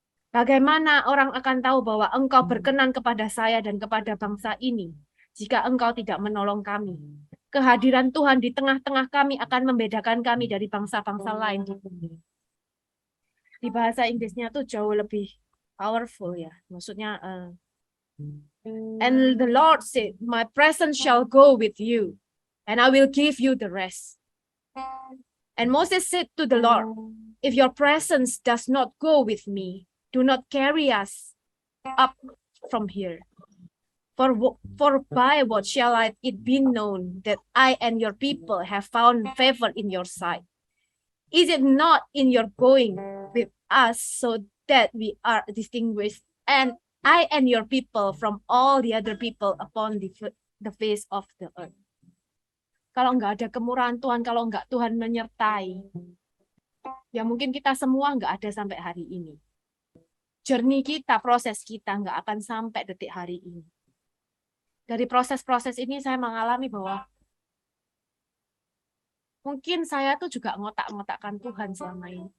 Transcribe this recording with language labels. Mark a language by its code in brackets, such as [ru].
[id] Bagaimana orang akan tahu bahwa engkau berkenan kepada saya dan kepada bangsa ini, jika engkau tidak menolong kami? Kehadiran Tuhan di tengah-tengah kami akan membedakan kami dari bangsa-bangsa lain di bumi. Di bahasa Inggrisnya tuh jauh lebih powerful ya. [en] Maksudnya, and the Lord said, my presence shall go with you, and I will give you the rest. And Moses said to the Lord, if your presence does not go with me, do not carry us up from here. For by what shall it be known that I and your people have found favor in your sight? Is it not in your going with us so that we are distinguished, and I and your people from all the other people upon the face of the earth? [id] Kalau nggak ada kemurahan Tuhan, kalau nggak Tuhan menyertai, ya mungkin kita semua nggak ada sampai hari ini. Journey kita, proses kita nggak akan sampai detik hari ini. Dari proses-proses ini saya mengalami bahwa mungkin saya tuh juga ngotak-ngotakkan Tuhan selama ini.